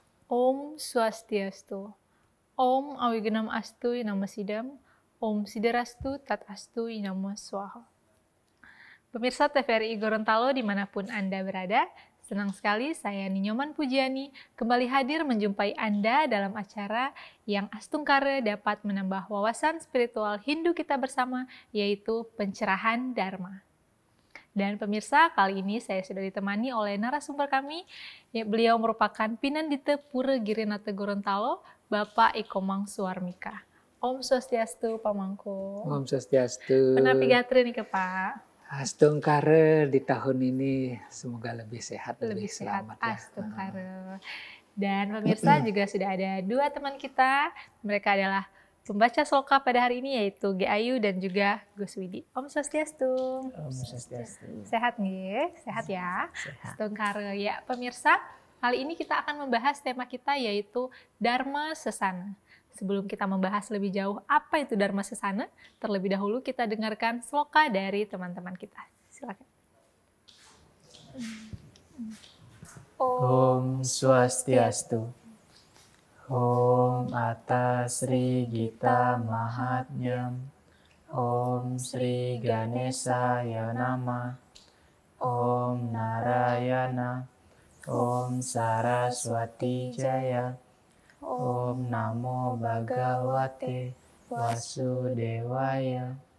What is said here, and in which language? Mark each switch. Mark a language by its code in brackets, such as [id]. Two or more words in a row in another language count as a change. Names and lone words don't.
[sa] Om Swastiastu. Om Awigenam Astu Inama Sidam. Om Siderastu Tat Astu Inama Swaha. [id] Pemirsa TVRI Gorontalo dimanapun Anda berada, senang sekali saya Ninyoman Pujiani kembali hadir menjumpai Anda dalam acara yang Astungkara dapat menambah wawasan spiritual Hindu kita bersama, yaitu pencerahan Dharma. Dan pemirsa, kali ini saya sudah ditemani oleh narasumber kami. Beliau merupakan Pinandita Pura Girinata Gorontalo, Bapak Ikomang Suarmika. [sa] Om Swastiastu, Pamangku. Om Swastiastu. [ban] Penapi gatri nih ke Pak. [id] Astungkara di tahun ini semoga lebih sehat, lebih selamat. Astungkara. Dan pemirsa juga sudah ada dua teman kita. Mereka adalah pembaca sloka pada hari ini, yaitu Ge Ayu dan juga Gus Widi. [sa] Om Swastiastu. Om Swastiastu. [id] Sehat nih, sehat ya. Sehat. Astungkara. Ya pemirsa, kali ini kita akan membahas tema kita yaitu Dharma Sesana. Sebelum kita membahas lebih jauh apa itu Dharma Sesana, terlebih dahulu kita dengarkan sloka dari teman-teman kita. Silakan. [sa] Om Swastiastu. Om Atas Sri Gita Mahatmyam. Om Sri Ganesaya Nama. Om Narayana. Om Saraswati Jaya. Om Namo Bhagavate Vasudevaya.